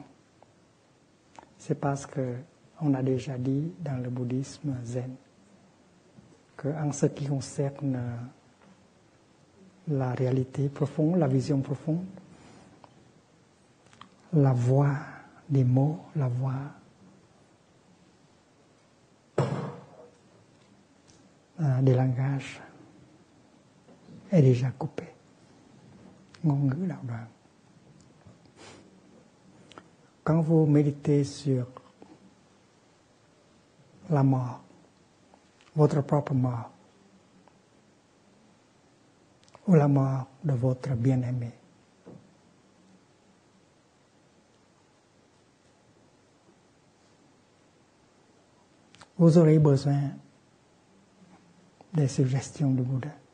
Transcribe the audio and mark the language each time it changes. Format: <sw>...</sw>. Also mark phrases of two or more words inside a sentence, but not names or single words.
<fr>C'est parce qu'on a déjà dit dans le bouddhisme zen qu'en ce qui concerne la réalité profonde, la vision profonde, la voix des mots, la voix des langages est déjà coupée.</fr> <vi>Ngôn ngữ đạo đoạn.</vi> <fr>Quand vous méditez sur la mort, votre propre mort, ou la mort de votre bien-aimé, vous aurez besoin des suggestions du Bouddha.</fr>